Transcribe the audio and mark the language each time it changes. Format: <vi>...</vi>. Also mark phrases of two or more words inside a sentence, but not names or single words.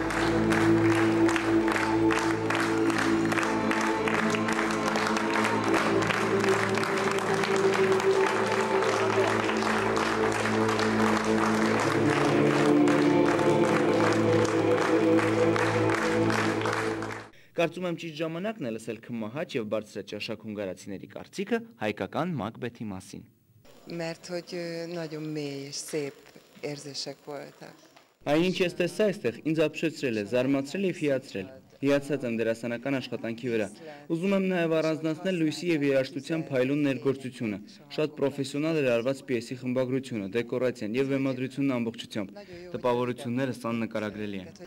<hy>Կարծում եմ ճիշտ ժամանակն է լսել քմահաճ և բարձրաճաշակ հունգարացիների կարծիքը հայկական Մակբեթի մասին։</hy> <hu>Mert hogy nagyon mély és szép érzések voltak.</hu> <hy>Այն ինչ ես տեսա այստեղ, ինձ ապշեցրել է, զարմացրել և հիացրել։ Հիացած եմ դերասանական աշխատանքի վրա։ Ուզում եմ նաև առանձնացնել լույսի և երաժշտության փայլուն ներգործությունը, շատ պրոֆեսիոնալ էր արված պիեսի խմբագրությունը, դեկորացիան և բեմադրությունն ամբողջությամբ։ Տպավորությունները աննկարագրելի են։</hy>